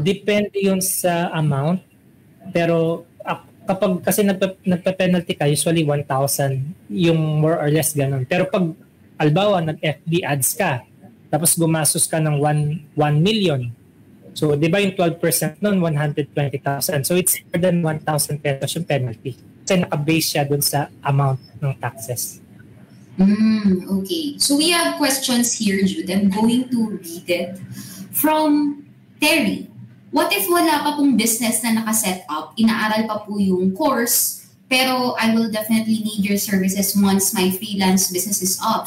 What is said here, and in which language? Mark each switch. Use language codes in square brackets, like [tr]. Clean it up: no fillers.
[tl] Depende yun sa amount. Pero kapag kasi nagpa-penalty ka, usually 1,000, yung more or less ganun. Pero pag, albawa, nag-FB ads ka, tapos gumastos ka ng 1 million. So, di ba yung 12% nun, 120,000. [en] So, it's more than 1,000 pesos [tl] yung penalty. Kasi naka-base siya dun sa amount ng taxes. [en] Okay. So, we have questions here, Jude. I'm going to read it from Terry. What if [tl] wala pa pong business na nakaset up, inaaral pa po yung course, pero [en] I will definitely need your services once my freelance business is up.